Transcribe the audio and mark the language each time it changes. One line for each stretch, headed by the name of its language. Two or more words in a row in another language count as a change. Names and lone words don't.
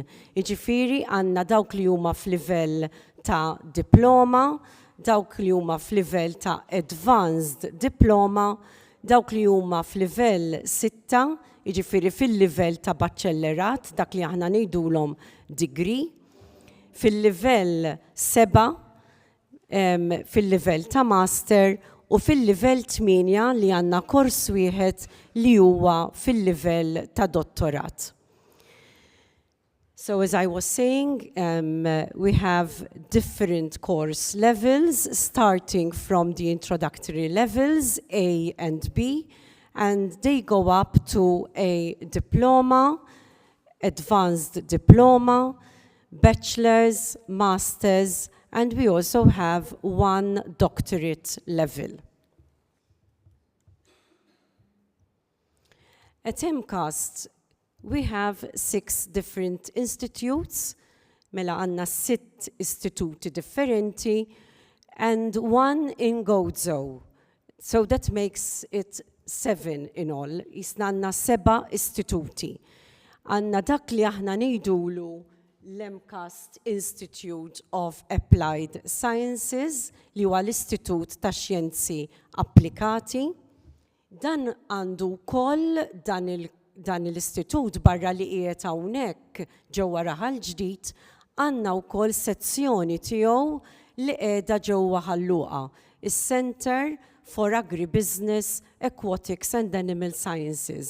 Maltese: Jiġifieri għandna dawk li huma f'livell ta' diploma, dawk li huma f'livell ta'
English: advanced diploma,
Maltese: dawk li huma f'livell 6, jiġifieri fil-livell ta' baċċellerat, dak li aħna ngħidulhom degree, fil-livell 7, fil-livell ta' master u fil-livell 8 li għandna kors wieħed li huwa fil-livell ta' dottorat.
English: So as I was saying, we have different course levels starting from the introductory levels A and B, and they go up to a diploma, advanced diploma, bachelor's, master's, and we also have one doctorate level. At MCAST, we have 6 different institutes,
Maltese: mela għanna 6 istituti differenti,
English: and 1 in Gozo. So that makes it 7 in all.
Maltese: Isna għanna 7 istituti. Għanna dak li aħna ngħidulu l-MCAST Institute of Applied Sciences, li huwa l-Istitut ta' Xjenzi Applikati. Dan għandu wkoll dan l-istitut barra li qiegħed hawnhekk ġewwa Raħal Ġdid, għandna wkoll sezzjoni tiegħu li qiegħda ġewwa Ħalluqa, is-Center for Agribusiness, Aquatics and Animal Sciences.